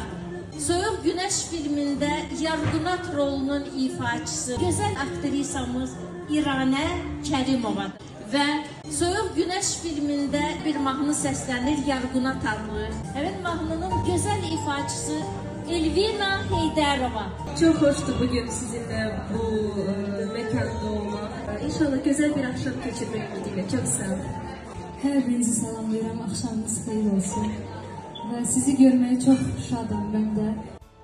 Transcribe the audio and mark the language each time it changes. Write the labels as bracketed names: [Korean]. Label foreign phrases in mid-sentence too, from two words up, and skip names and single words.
[Azerbaijani] Soyuq Günəş filmində Yarğunat rolunun ifaçısı gözəl aktrisamız İranə Kərimovadır. Və Soyuq Günəş filmində bir mahnı səslənir Yarğunat adlı. Həmin mahnının gözəl ifaçısı Elvina Heydərova. [Turkish] Çok hoştu bugün sizinle bu mekanda olmak. İnşallah güzel bir akşam geçirmek ümidiyle. Çok sağ olun. [Azerbaijani] Hər birinizi salamlayıram, axşamınız xeyir olsun. Və sizi görməyə çox şadam mən də.